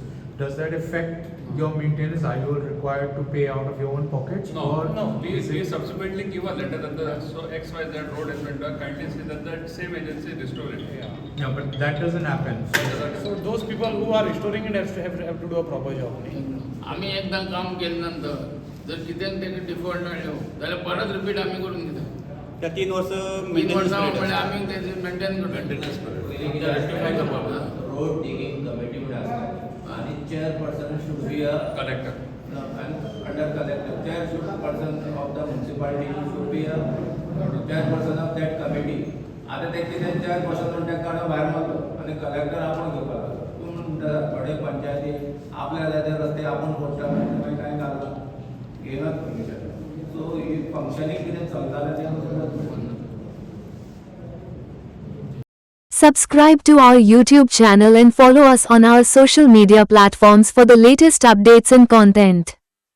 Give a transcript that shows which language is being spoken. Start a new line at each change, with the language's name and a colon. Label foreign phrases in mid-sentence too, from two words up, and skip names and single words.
English: Does that affect your maintenance? Are you required to pay out of your own pockets? No, or no, is we it- subsequently give a letter that the so XYZ road has been done, kindly see that the same agency restore it. Yeah. No, but that doesn't happen. So those people who are restoring it have to do a proper job.
Konkani: आम्ही एकदा काम केल्या नंतर जर कितें तेका डिफॉल्ट आयो जाल्यार परत रिपीट आमी करून दिता त्या 3 वर्स 3 maintenance वर्सां period म्हणल्यार आसता. आमी तेजे मेंटेन करता
English: rectify road digging committee
Konkani: म्हणून आसता आणि चेअरपर्सन
English: should be a
Konkani: Collector.
English: under collector chairperson of the municipality should be a chairperson of that committee
Konkani: आता ते कितें चेअरपर्सन म्हणून तेका काडून भायर मारलो आनी कलेक्टर आपण घेवपाक लागलो तूं म्हणटा थोडे पंचायती आपल्या जाय ते रस्ते आपूण फोडटा मागीर कांय घालना घेयनात परमिशन सो ही फंक्शनींग कितें चलतालें तें
English: Subscribe to our YouTube channel and follow us on our social media platforms for the latest updates and content.